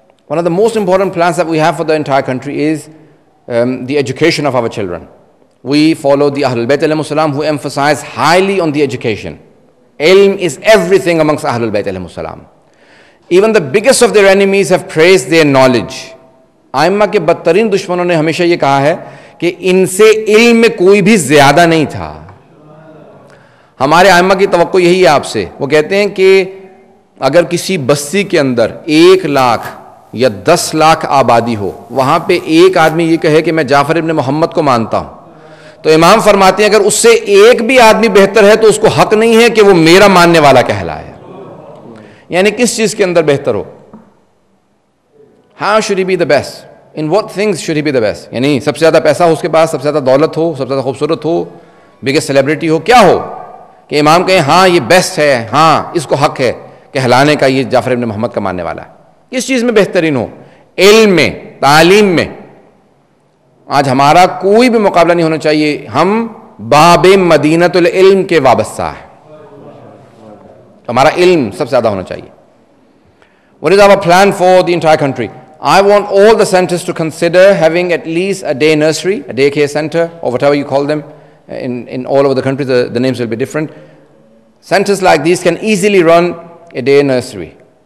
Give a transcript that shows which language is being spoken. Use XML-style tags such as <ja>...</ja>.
<en>One of the most important plans that we have for the entire country is the education of our children. We follow the Ahlul Bayt alayhimus salam, who emphasize highly on the education. Ilm is everything amongst Ahlul Bayt alayhimus salam. Even the biggest of their enemies have praised their knowledge.</en> <hi>आइम्मा के बदतरीन दुश्मनों ने हमेशा ये कहा है कि इनसे इल्म में कोई भी ज़्यादा नहीं था. हमारे आइम्मा की तवक्को यही है आपसे. वो कहते हैं कि अगर किसी बस्ती के अंदर 1 लाख या 10 लाख आबादी हो, वहाँ पे एक आदमी ये कहे कि मैं जाफर इब्न मोहम्मद को मानता हूँ, तो इमाम फरमाते हैं अगर उससे एक भी आदमी बेहतर है तो उसको हक नहीं है कि वो मेरा मानने वाला कहलाए. यानी किस चीज़ के अंदर बेहतर हो?</hi> <en>How should he be the best? In what things should he be the best?</en> <hi>यानी सबसे ज़्यादा पैसा हो उसके पास, सबसे ज़्यादा दौलत हो, सबसे ज़्यादा खूबसूरत हो,</hi> <en>biggest celebrity</en> <hi>हो, क्या हो कि इमाम कहें हाँ ये बेस्ट है, हाँ इसको हक है कहलाने का, ये जाफर इब्न मोहम्मद का मानने वाला है. किस चीज़ में बेहतरीन हो? इल्म में, तालीम में. आज हमारा कोई भी मुकाबला नहीं होना चाहिए. हम बाबे मदीनतुल इल्म के वाबस्ता है. हमारा इल्म सबसे ज़्यादा होना चाहिए.</hi> <en>What is our plan for the entire country? I want all the centers to consider having at least a day nursery, a daycare center, or whatever you call them. In all over the country, the names will be different. Centers like these can easily run a day nursery.</en>